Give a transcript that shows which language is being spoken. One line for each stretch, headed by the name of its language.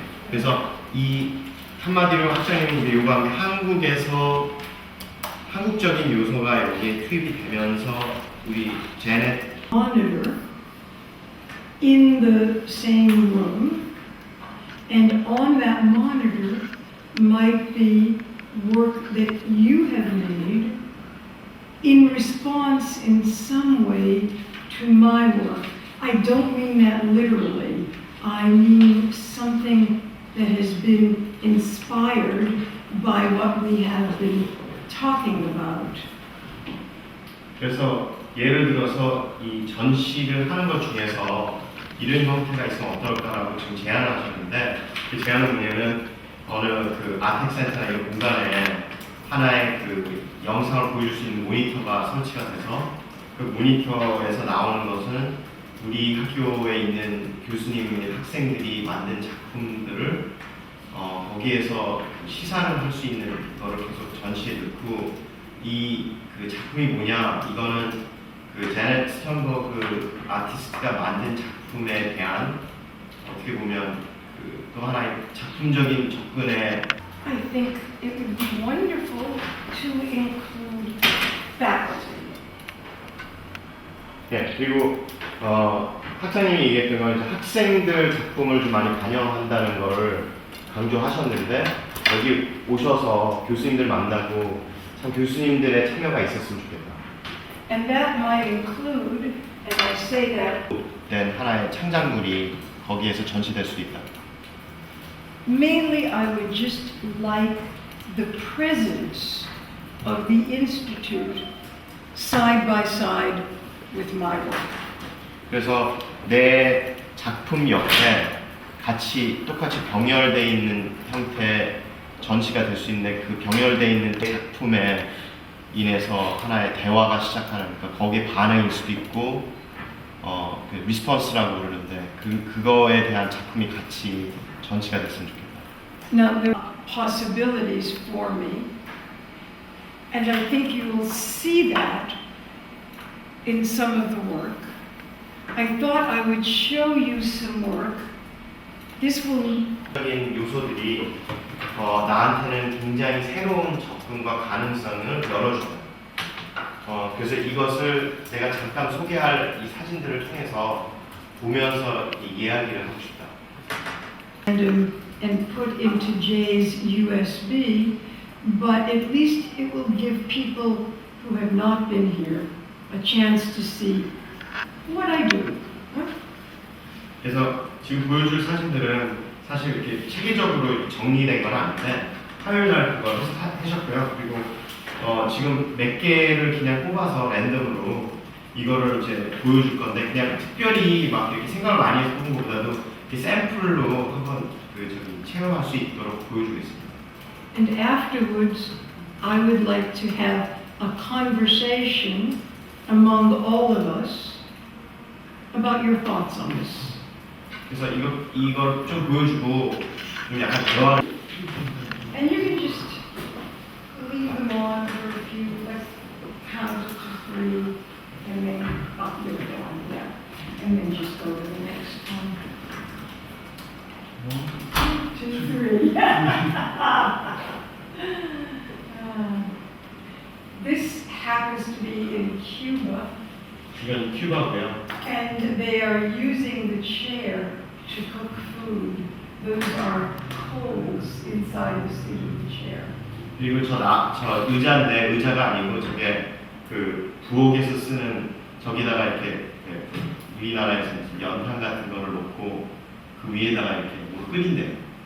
Korean: 그래서 이 한마디로 학장님이 요구한 게 한국에서 한국적인 요소가 여기에 투입이 되면서 우리 제넷
English: monitor in the same room, and on that monitor might be work that you have made in response in some way to my work. I don't mean that literally. I mean something that has been inspired by what we have been talking about.
Korean: 그래서 예를 들어서 이 전시를 하는 것 중에서 이런 형태가 있으면 어떨까라고 지금 제안을 하셨는데 그 제안은 뭐냐면 어느 그 아텍센터나 이런 공간에 하나의 그 영상을 보여줄 수 있는 모니터가 설치가 돼서 그 모니터에서 나오는 것은 우리 학교에 있는 교수님의 학생들이 만든 작품들을 거기에서 시사를 할 수 있는 거를 계속 전시에 넣고 이 그 작품이 뭐냐 이거는 그 제넷 스턴버그 아티스트가 만든 작품에 대한 어떻게 보면 그 또 하나의 작품적인 접근에
English: I think it would be wonderful to include faculty.
Korean: 네, 그리고 학장님이 얘기했던 건 이제 학생들 작품을 좀 많이 반영한다는 거를 강조하셨는데 여기 오셔서 교수님들 만나고 참 교수님들의 참여가 있었으면 좋겠다.
English: And that might include, and I say that,
Korean: 된 하나의 창작물이 거기에서 전시될 수도 있다.
English: mainly I would just like the presence of the Institute side by side with my work.
Korean: 그래서 내 작품 옆에 같이 똑같이 병렬되어 있는 형태의 전시가 될 수 있는데 그 병렬되어 있는 작품에 인해서 하나의 대화가 시작하는 그러니까 거기에 반응일 수도 있고 그 리스폰스라고 그러는데 그거에 대한 작품이 같이 전시가 됐으면 좋겠다.
English: Now there are possibilities for me, and I think you will see that in some of the work. I thought I would show you some work. This will
Korean: 적인 요소들이 나한테는 굉장히 새로운 접근과 가능성을 열어줘요. 그래서 이것을 내가 잠깐 소개할 이 사진들을 통해서 보면서 이 이야기를 하고 싶다.
English: and put into Jay's USB, but at least it will give people who have not been here a chance to see what I do.
Korean: 그래서 지금 보여줄 사진들은 사실 이렇게 체계적으로 정리된 건 아닌데 화요일날 그걸 하셨고요. 그리고 지금 몇 개를 그냥 뽑아서 랜덤으로 이거를 이제 보여줄 건데 그냥 특별히 막 이렇게 생각을 많이 해서 뽑은 것보다도 이렇게 샘플로 한번 체험할 수 있도록 보여주겠습니다.
English: And afterwards, I would like to have a conversation among all of us about your thoughts on this.
Korean: 그래서 이걸 좀 보여주고 좀 약간 대화.
English: And you can just leave them on for a few, let's count to 3, and then up there down, yeah. And then just go to the next one. 1, 2, 3. This happens to be in Cuba,
Korean: 이건 큐바고요.
English: and they are using the chair to cook food. Those are coals inside the seat of the chair.
Korean: 그리고 저 의자인데 의자가 아니고 저게 그 부엌에서 쓰는 저기다가 이렇게 우리나라에서 연탄 같은 거를 놓고 그 위에다가 이렇게 뭐 끓인대요.